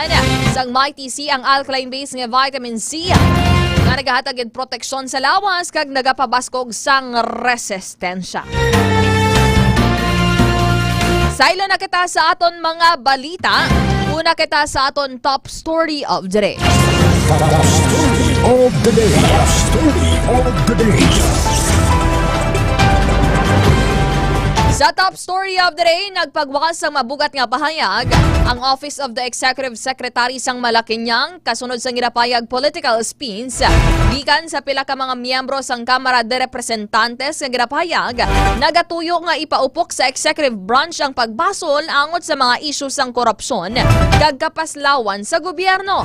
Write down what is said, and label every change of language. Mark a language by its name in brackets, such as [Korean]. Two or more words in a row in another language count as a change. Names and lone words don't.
[Hiligaynon] Sang Mighty C ang alkaline-based nga vitamin C nga nagahatag proteksyon sa lawas kag nagapabaskog sang resistensya. Sailo na kita sa aton mga balita. Una kita sa aton [English] top story of the day. [Hiligaynon] Sa [English] top story of the day, [Hiligaynon] nagpagwakas sang mabugat nga pahayag ang Office of the Executive Secretary sang Malacanang kasunod sang ginapayag [English] political spins [Hiligaynon] gikan sa pila ka mga miyembro sang Kamara de Representantes nga ginapayag nagatuyo nga ipaupok sa [English] executive branch [Hiligaynon] ang pagbasol angot sa mga isyu sang korupsyon kag kapaslawan sa gobyerno.